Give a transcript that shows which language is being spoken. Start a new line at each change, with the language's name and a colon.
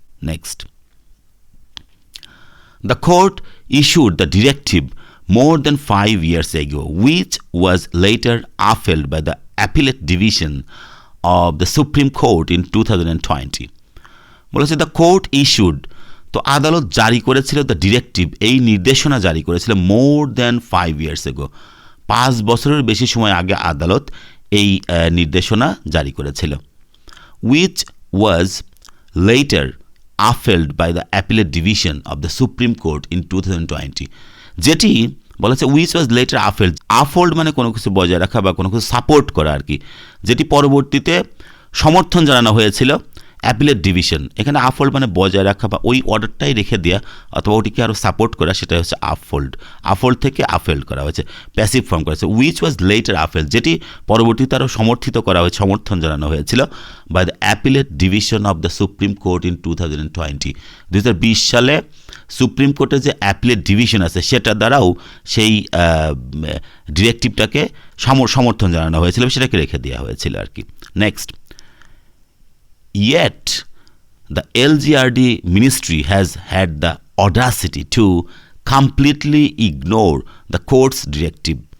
English: Next, the court issued the directive more than 5 years ago, which was later upheld by the appellate division of the Supreme Court in 2020.
Bangla: বলেছে
English: the court issued,
Bangla: তো আদালত জারি করেছিল the directive, এই নির্দেশনা জারি করেছিল
English: more than 5 years ago,
Bangla: 5 বছরের বেশি সময় আগে আদালত এই নির্দেশনা জারি করেছিল।
English: which was later upheld by the appellate division of the Supreme Court in 2020,
Bangla: যেটি বলেছে
English: which was later upheld,
Bangla: uphold মানে কোনো কিছু বজায় রাখা বা কোনো কিছু সাপোর্ট করা আর কি, যেটি পরবর্তীতে সমর্থন জানানো হয়েছিল অ্যাপিলেট ডিভিশন। এখানে আপহোল্ড মানে বজায় রাখা বা ওই অর্ডারটাই রেখে দেওয়া অথবা ওটিকে আরও সাপোর্ট করা, সেটা হচ্ছে আপহোল্ড থেকে আপহেল্ড করা হয়েছে, প্যাসিভ ফর্ম করা হয়েছে।
English: which was later upheld,
Bangla: যেটি পরবর্তীতে আরও সমর্থন জানানো হয়েছিল
English: By the appellate division of the supreme court in 2020।
Bangla: 2020 সালে সুপ্রিম কোর্টের যে অ্যাপিলেট ডিভিশন আছে সেটা দ্বারাও সেই ডিরেক্টিভটাকে সমর্থন জানানো হয়েছিল, সেটাকে রেখে দেওয়া হয়েছিল আর কি।
English: Next, yet the LGRD ministry has had the audacity to completely ignore the court's directive.